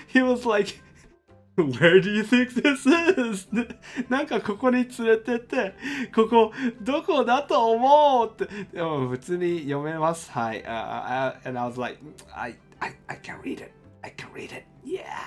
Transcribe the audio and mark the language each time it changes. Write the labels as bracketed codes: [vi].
[en] He was like, Where do you think this is? [ja] なんかここに連れてって、ここどこだと思うって。でも普通に読めます。はい。 [en] And I was like, I can read it. I can read it. Yeah.